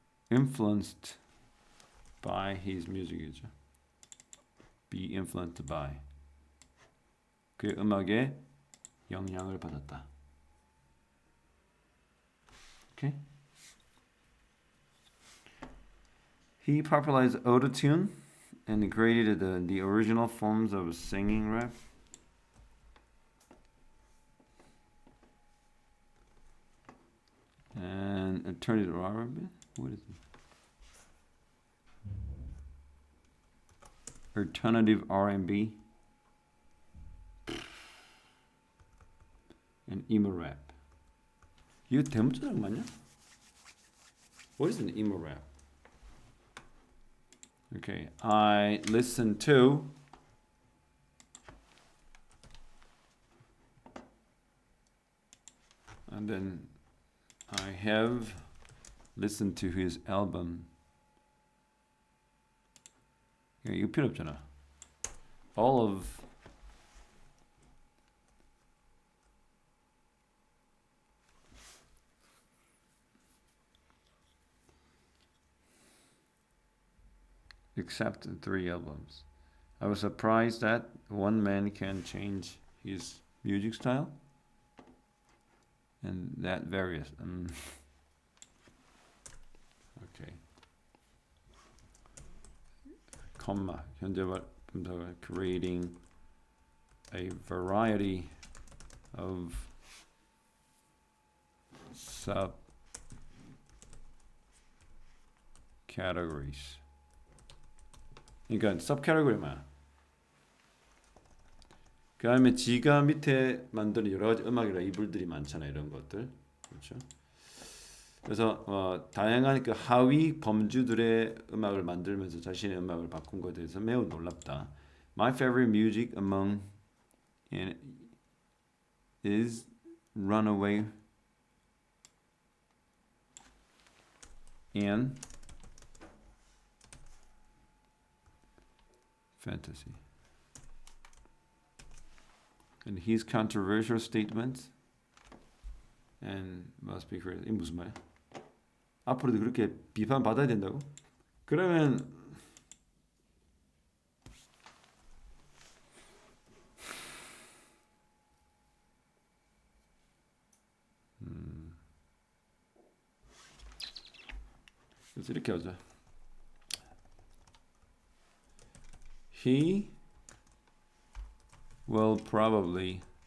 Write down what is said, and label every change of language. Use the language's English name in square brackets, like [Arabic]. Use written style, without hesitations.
[English] Influenced by his music이죠. Be influenced by. [Korean] 그 음악에 영향을 받았다. [English] Okay? He popularized autotune and created the original forms of singing rap. And alternative R&B? What is it? Alternative R&B and emo rap. [Korean] 이거 대문자랑 맞냐? [English] What is an emo rap? Okay, I listen to and then I have listened to his album. [Korean] 이거 필요 없잖아. [English] All of except 3 albums. I was surprised that one man can change his music style, and that varies. Okay. comma [Korean] 현재 분사가 [English] creating a variety of subcategories. [Korean] 그러니까 subcategory 뭐야? 그 다음에 지가 밑에 만드는 여러 가지 음악이라 이불들이 많잖아요. 이런 것들. 그렇죠? 그래서 다양한 그 하위 범주들의 음악을 만들면서 자신의 음악을 바꾼 것에 대해서 매우 놀랍다. [English] My favorite music among is Runaway and Fantasy. And his controversial statements and must be correct. [Korean] 이 무슨 말이야? 앞으로도 그렇게 비판 받아야 된다고? 그러면 그래서 이렇게 하자. [English] He will probably